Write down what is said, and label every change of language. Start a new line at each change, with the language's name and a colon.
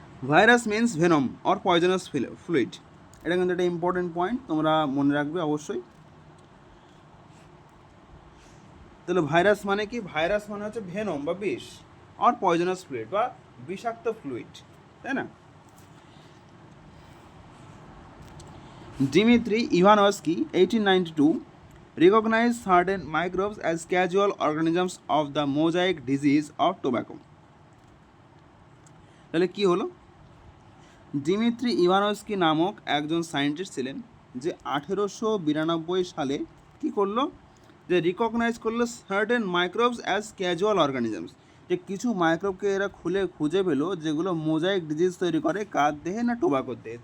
English: virus means venom or poisonous fluid,
Bangla: এটা কিন্তু একটা ইম্পর্টেন্ট পয়েন্ট, তোমরা মনে রাখবে অবশ্যই। তাহলে ভাইরাস মানে কি, ভাইরাস মানে হচ্ছে ভেনম বা বিষ, আর পয়জনাস ফ্লুইড বা বিষাক্ত ফ্লুইড, তাই না?
English: Dmitri Ivanovsky 1892 recognized certain microbes as casual organisms of the mosaic disease of tobacco.
Bangla: তাহলে কি হলো, ডিমিত্রি ইভানস্কি নামক একজন সায়েন্টিস্ট ছিলেন যে 1892 সালে কি করলো, যে রিকগনাইজ করলো
English: certain microbes as casual organisms,
Bangla: যে কিছু মাইক্রোবকে এরা খুঁজে পেলো যেগুলো মোজাইক ডিজিজ তৈরি করে, কার দেহে না টোবাকোর দেহে।